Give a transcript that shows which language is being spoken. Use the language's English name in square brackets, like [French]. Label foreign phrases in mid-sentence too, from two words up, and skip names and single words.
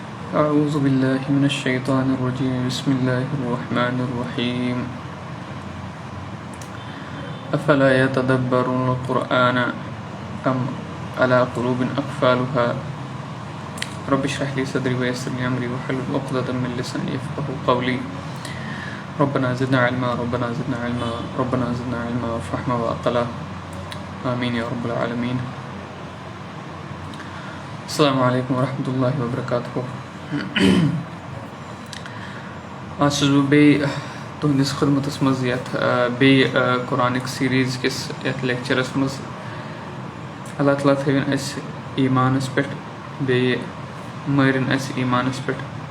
[Arabic] أعوذ بالله من الشيطان الرجيم بسم الله الرحمن الرحيم أفلا يتدبرون القرآن أم على قلوب أقفالها رب اشرح لي صدري ويسر لي أمري واحلل عقدة من لساني يفقهوا قولي ربنا زدنا علما ربنا زدنا علما ربنا زدنا علما وفهما وعقلا آمين يا رب العالمين. السلام عليكم ورحمة الله وبركاته. [Kashmiri] आज छुस बे तुहंदिस खिदमतस मज यथ बे [English] Quranic series [Kashmiri] किस यथ लेक्चरस मज अल्लाह ताला थविन अस ईमानस पे बे मरिन अस ईमानस पे